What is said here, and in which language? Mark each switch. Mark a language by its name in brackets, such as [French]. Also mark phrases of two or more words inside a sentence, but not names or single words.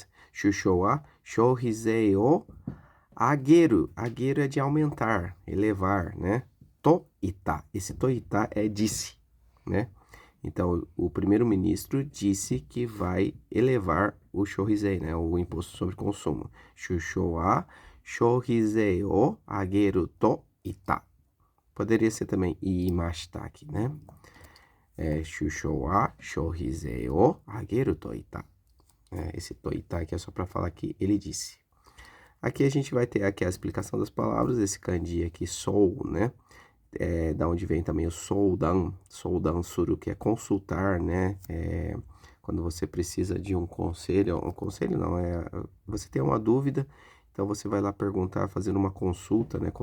[Japanese] 首相は消費税を上げる. [Portuguese] Ageru é de aumentar, elevar, né? [Japanese] と言った. [Portuguese] Esse [Japanese] と言った [Portuguese] é disse, né? Então, o primeiro-ministro disse que vai elevar o Shōhizei, né? O imposto sobre consumo. [Japanese] 首相は消費税を上げると言った. [Portuguese] Poderia ser também imashita aqui, né? [Japanese] 首相は消費税を上げると言った. [Portuguese] Esse [Japanese] と言った [Portuguese] aqui é só para falar que ele disse. Aqui a gente vai ter aqui a explicação das palavras, esse kanji aqui, sou, né? Da onde vem também o [Japanese] 相談する, [Portuguese] que é consultar, né? Quando você precisa de um conselho não, você tem uma dúvida, então você vai lá perguntar, fazer uma consulta, né?